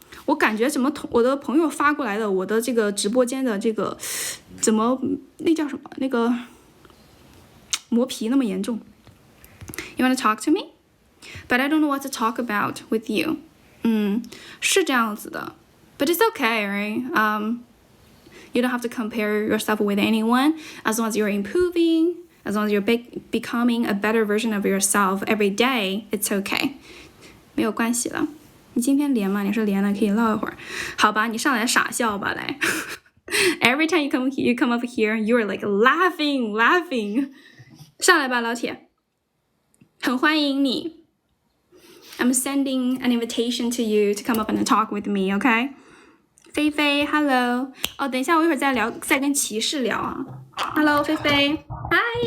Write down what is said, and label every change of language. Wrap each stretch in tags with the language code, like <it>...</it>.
<zh>我感觉我的朋友发过来的我的这个直播间的这个怎么那叫什么那个磨皮那么严重。</zh> <en>You want to talk to me? But I don't know what to talk about with you.</en> <zh>是这样子的。</zh> <en>But it's okay, right? You don't have to compare yourself with anyone as long as you're improving. As long as you're becoming a better version of yourself every day, it's okay.</en> <zh>没有关系了。你今天连吗？你是连了，可以唠一会儿。好吧，你上来傻笑吧，来。</zh> <en>Every time you come up here, you're like laughing.</en> <zh>上来吧，老铁。很欢迎你。</zh> <en>I'm sending an invitation to you to come up and talk with me, okay?</en> <zh>菲菲 ，Hello。哦，等一下，我一会儿再跟骑士聊啊。Hello, 菲菲。Hi.</zh>